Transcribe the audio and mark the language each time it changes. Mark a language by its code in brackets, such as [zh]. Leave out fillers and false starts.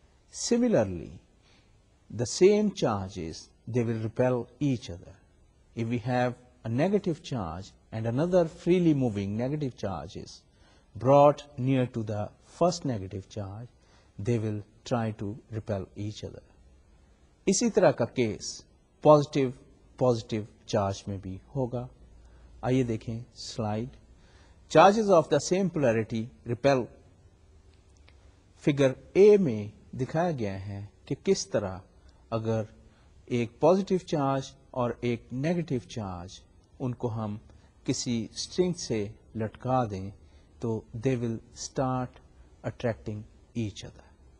[en] Similarly, the same charges, they will repel each other. If we have a negative charge and another freely moving negative charge is brought near to the first negative charge, they will try to repel each other. [ur] اسی طرح کا case positive charge میں بھی ہوگا. آئیے دیکھیں slide. [en] Charges of the same polarity repel. [ur] Figure اے میں دکھایا گیا ہے کہ کس طرح اگر ایک پازیٹیو چارج اور ایک نیگیٹو چارج ان کو ہم کسی اسٹرنگ سے لٹکا دیں تو [en] They will start attracting each other.